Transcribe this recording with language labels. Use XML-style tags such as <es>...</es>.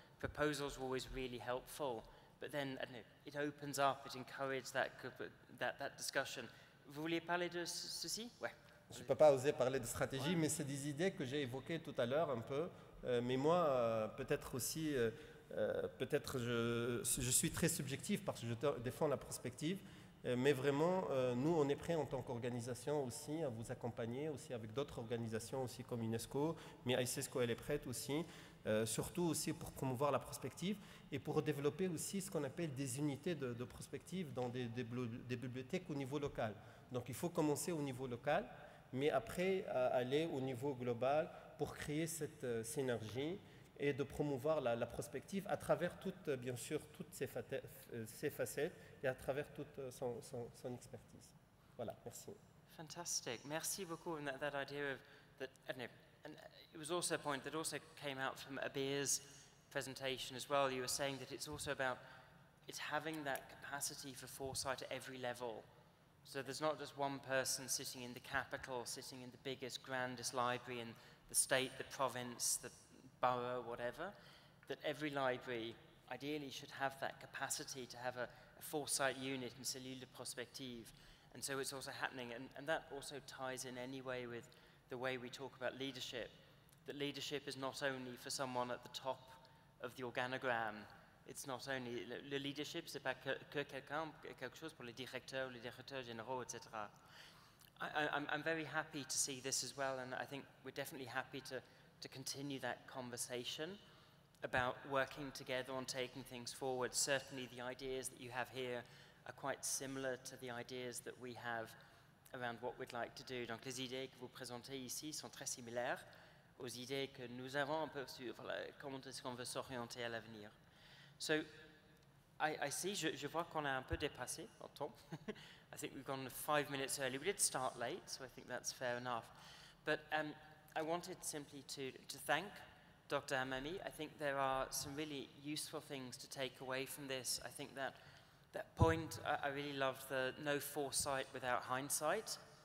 <en>Proposals are always really helpful. But then, I don't know, it opens up, it encourages that discussion.</en> <fr>Vous vouliez parler de ceci? Ouais. Je ne peux pas oser parler de stratégie, mais c'est des idées que j'ai évoquées tout à l'heure un peu. Mais moi, peut-être aussi, je suis très subjectif parce que je défends la prospective. Mais vraiment, nous, on est prêts en tant qu'organisation aussi à vous accompagner, aussi avec d'autres organisations aussi comme UNESCO, mais ICESCO, elle est prête aussi, surtout aussi pour promouvoir la prospective et pour développer aussi ce qu'on appelle des unités de prospective dans des bibliothèques au niveau local. Donc il faut commencer au niveau local, mais après aller au niveau global pour créer cette synergie et de promouvoir la prospective à travers bien sûr toutes ses facettes et à travers toute son expertise. Voilà, merci.</fr> <en>Fantastic.</en> <fr>Merci beaucoup.</fr> <en>And that idea of that, I don't know, and it was also a point that also came out from Abir's presentation as well. You were saying that it's also about it's having that capacity for foresight at every level. So there's not just one person sitting in the capital, sitting in the biggest, grandest library in the state, the province, the borough, whatever, that every library ideally should have that capacity to have a foresight unit and</en> <fr>cellule de prospective.</fr> <en>And so it's also happening, and that also ties in anyway with the way we talk about leadership, that leadership is not only for someone at the top of the organogram. It's not only,</en> <fr>le leadership, c'est pas que quelque chose pour les directeurs généraux, etc.</fr> <en>I'm very happy to see this as well, and I think we're definitely happy to continue that conversation about working together on taking things forward. Certainly the ideas that you have here are quite similar to the ideas that we have around what we'd like to do.</en> <fr>Donc les idées que vous présentez ici sont très similaires aux idées que nous avons un peu sur comment est-ce qu'on veut s'orienter à l'avenir.</fr> <en>So I see,</en> <fr>je vois qu'on a un peu dépassé en temps.</fr> <en>I think we've gone 5 minutes early. We did start late, so I think that's fair enough. But I wanted simply to thank Dr. Hamami. I think there are some really useful things to take away from this. I think that point, I really loved the no foresight without hindsight.</en>